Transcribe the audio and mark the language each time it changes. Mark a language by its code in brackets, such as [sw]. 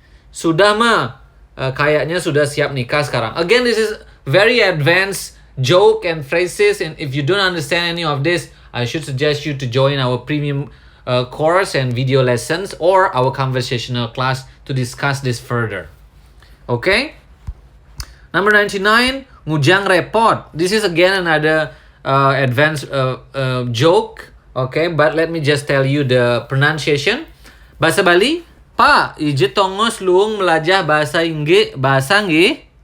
[id] Sudah mah kayaknya sudah siap nikah sekarang. [en] Again, this is very advanced joke and phrases, and if you don't understand any of this, I should suggest you to join our premium course and video lessons or our conversational class to discuss this further. Okay? Number 99, [ban] ngujang repot. [en] This is again another advanced joke. Okay, but let me just tell you the pronunciation. [ban] Bahasa Bali, Pak, ije tongos luung melajah bahasa nggih.